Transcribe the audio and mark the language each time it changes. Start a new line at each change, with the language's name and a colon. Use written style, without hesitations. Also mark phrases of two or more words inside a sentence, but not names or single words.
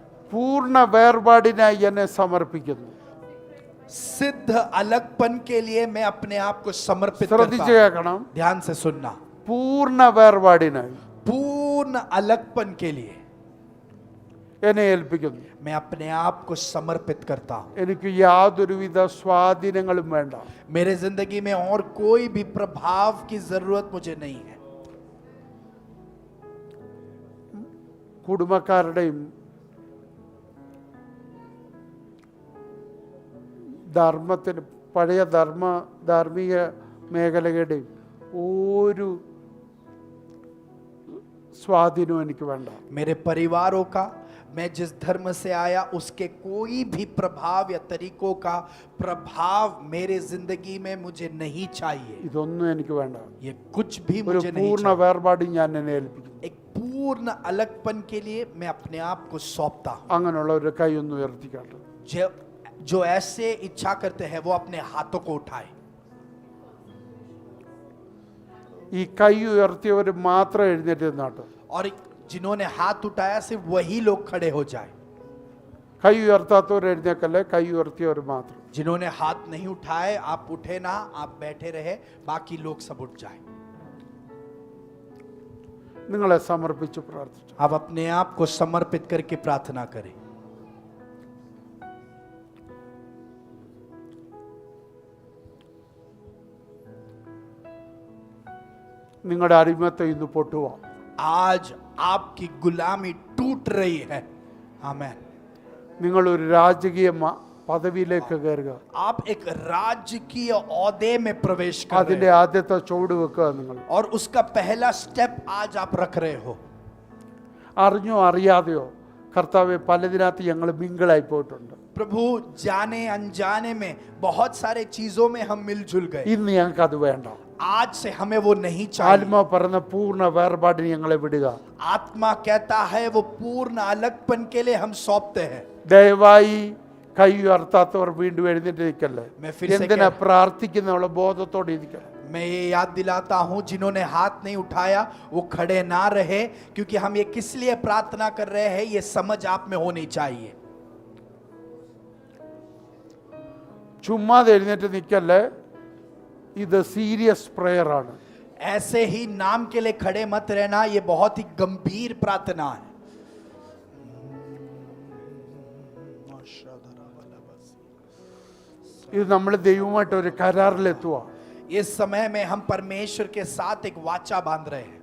Malayalam: പൂർണ്ണ വേർപാടിനായി എന്നെ സമർപ്പിക്കുന്നു.
Hindi: सिद्ध अलगपन के लिए मैं अपने आप को समर्पित करता
Malayalam: ശ്രദ്ധിച്ചു
Hindi: हूं.
Malayalam: കേൾക്കണം.
Hindi: ध्यान से सुनना.
Malayalam: പൂർണ്ണ വേർപാടിനായി
Hindi: पूर्ण अलगपन के लिए
Malayalam: എന്നെ ഏൽപ്പിക്കുന്നു.
Hindi: मैं अपने आप को समर्पित करता हूं.
Malayalam: എനിക്ക് യാതൊരുവിധ സ്വാധീനങ്ങളും വേണ്ട.
Hindi: मेरे जिंदगी में और कोई भी प्रभाव की जरूरत मुझे नहीं है.
Malayalam: കുടുംബക്കാരുടെയും ധർമ്മത്തിന് പഴയ ധാർമ്മിക മേഖലകളുടെയും ഒരു സ്വാധീനവും എനിക്ക് വേണ്ട.
Hindi: मेरे परिवारों का, मैं जिस धर्म से आया उसके कोई भी प्रभाव या तरीकों का प्रभाव मेरे जिंदगी में मुझे नहीं चाहिए.
Malayalam: ഇതൊന്നും എനിക്ക് വേണ്ട.
Hindi: ये कुछ भी
Malayalam: ഒരു
Hindi: मुझे नहीं
Malayalam: പൂർണ്ണ
Hindi: चाहिए.
Malayalam: വേർപാട് ഞാൻ എന്നെ ഏൽപ്പിക്കുന്നു.
Hindi: एक पूर्ण अलगपन के लिए मैं अपने आप को सौंपता हूं.
Malayalam: അങ്ങനെയുള്ള ഒരു കൈ ഒന്ന് ഉയർത്തിക്കാട്ടെ.
Hindi: जो ऐसे इच्छा करते हैं वो अपने हाथों को उठाए.
Malayalam: ഈ കൈ ഉയർത്തിയവർ മാത്രം എഴുന്നേറ്റ് നിന്നാട്ടെ.
Hindi: और जिन्होंने हाथ उठाया सिर्फ वही लोग खड़े हो जाए.
Malayalam: കൈ ഉയർത്താത്തവർ എഴുന്നേക്കല്ലേ, കൈ ഉയർത്തിയവർ മാത്രം.
Hindi: जिन्होंने हाथ नहीं उठाए आप उठे ना, आप बैठे रहे, बाकी लोग सब उठ जाए.
Malayalam: നിങ്ങളെ സമർപ്പിച്ച് പ്രാർത്ഥിച്ചു.
Hindi: आप अपने आप को समर्पित करके प्रार्थना करें.
Malayalam: നിങ്ങളുടെ അടിമത്തം ഇന്ന് പൊട്ടുക.
Hindi: आज आपकी गुलामी टूट रही है. आमेन.
Malayalam: നിങ്ങൾ ഒരു രാജകീയ പദവിയിലേക്ക് കയറുക.
Hindi: आप एक राजकीय ओहदे में प्रवेश कर रहे
Malayalam: അതിന്റെ
Hindi: हैं
Malayalam: ആദ്യത്തെ ചുവട് വെക്കുക നിങ്ങൾ.
Hindi: और उसका पहला स्टेप आज आप रख रहे हो.
Malayalam: അറിഞ്ഞോ അറിയാതെയോ കർത്താവെ പലതിനകത്ത് ഞങ്ങൾ മിങ്കിളായി പോയിട്ടുണ്ട്.
Hindi: प्रभु जाने अनजाने में बहुत सारे चीजों में हम मिलजुल गए.
Malayalam: ഇന്ന് ഞങ്ങൾക്ക് അത് വേണ്ട.
Hindi: आज से हमें वो नहीं चाहिए.
Malayalam: ആത്മാ പറഞ്ഞ പൂർണ്ണ വേർപാടിന് ഞങ്ങളെ വിടുക.
Hindi: आत्मा कहता है वो पूर्ण अलगपन के लिए हम सौंपते हैं.
Malayalam: ദയവായി കൈ ഉയർത്താത്തവർ വീണ്ടും എഴുന്നേറ്റ് നിൽക്കല്ലേ.
Hindi: मैं फिर से
Malayalam: എന്തിനാ പ്രാർത്ഥിക്കുന്നുള്ള ബോധത്തോടെ ഇരിക്കണം.
Hindi: मैं ये याद दिलाता हूं जिन्होंने हाथ नहीं उठाया वो खड़े ना रहे, क्योंकि हम ये किस लिए प्रार्थना कर रहे हैं ये समझ आप में होनी चाहिए.
Malayalam: ചുമ്മാതെ എഴുന്നേറ്റ് നിൽക്കല്ലേ. ഇത്
English: serious prayer
Malayalam: ആണ്.
Hindi: ऐसे ही नाम के लिए खड़े मत रहना, ये बहुत ही गंभीर प्रार्थना है.
Malayalam: ഇത് നമ്മൾ ദൈവമായിട്ട് ഒരു കരാറിലെത്തുക.
Hindi: इस समय में हम परमेश्वर के साथ एक वाचा बांध रहे हैं.